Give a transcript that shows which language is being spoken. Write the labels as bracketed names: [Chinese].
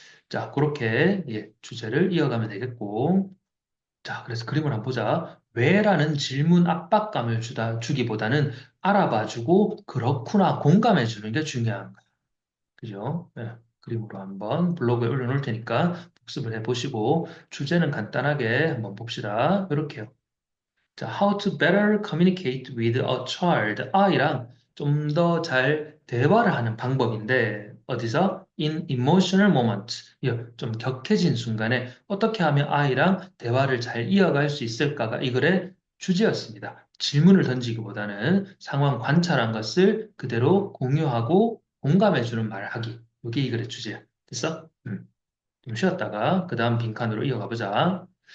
[Korean] 자, 그렇게 주제를 이어가면 되겠고 자, 그래서 그림을 한번 보자. 왜라는 질문 압박감을 주기보다는 알아봐주고 그렇구나 공감해주는 게 중요한 거예요. 그죠? 네, 그림으로 한번 블로그에 올려놓을 테니까 복습을 해보시고 주제는 간단하게 한번 봅시다. 이렇게요. [English] 자, how to better communicate with a child. [Korean] 아이랑 좀 더 잘 대화를 하는 방법인데 어디서? [English] In emotional moment. [Korean] 좀 격해진 순간에 어떻게 하면 아이랑 대화를 잘 이어갈 수 있을까가 이 글의 주제였습니다. 질문을 던지기보다는 상황 관찰한 것을 그대로 공유하고 공감해주는 말을 하기. 이게 이 글의 주제야. 됐어? 좀 쉬었다가 그 다음 빈칸으로 이어가 보자.